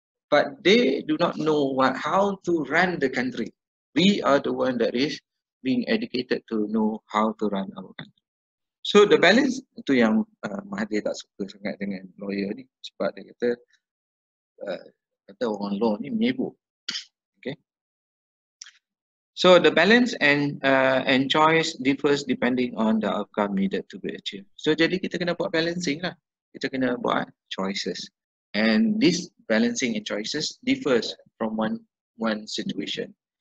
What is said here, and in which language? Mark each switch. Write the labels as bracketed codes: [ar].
[en] But they do not know how to run the country. We are the one that is being educated to know how to run our country. So the balance [ms] itu yang Mahathir tak suka sangat dengan lawyer ni, sebab dia kata orang law ni menyebut. [en] Okay. So the balance and choice differs depending on the outcome needed to be achieved. [ms] So jadi kita kena buat balancing lah. Kita kena buat choices. [en] And this balancing and choices differs from one situation.